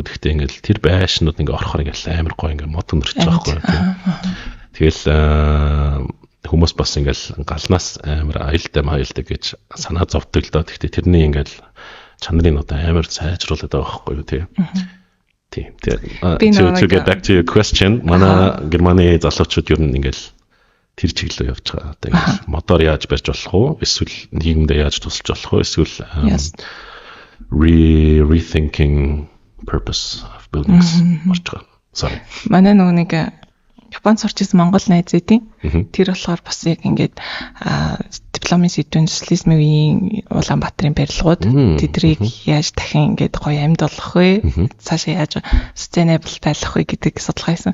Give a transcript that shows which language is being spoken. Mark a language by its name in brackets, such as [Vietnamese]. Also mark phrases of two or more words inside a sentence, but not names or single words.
[Mongolian] Гэхдээ ингээд тэр байшнууд ингээ орохоор ингээ амар гоё ингээ мод өнөрч байгаа байхгүй тий. Тэгэл хүмүүс бас ингээл галнаас амар аюултай гэж санаа зовдөг л доо. Гэхдээ тэрний ингээл чанарыг одоо амар сайжруулдаг байгаа байхгүй юу тий. Тийм. [English] To get back to your question, [Mongolian] манай Германы залуучууд ер нь ингээл тэр чиглэлөө явж байгаа. Одоо ингээл мотор яаж барьж болох уу? Эсвэл нийгэмдээ яаж тусалж болох уу? [English] Эсвэл rethinking purpose of buildings [Mongolian] орж байгаа. [English] Sorry. [Mongolian] Манай нөгөө нэг Японд сурч ирсэн Монгол найз эдийн. Тэр болохоор бас яг ингээд дипломын сэдвэн социализмын үеийн Улаанбаатарын барилгууд тэдрийг яаж дахин ингээд гоё амьд болох вэ? Цаашаа яаж sustainable байлгах вэ гэдэг судалгаа хийсэн.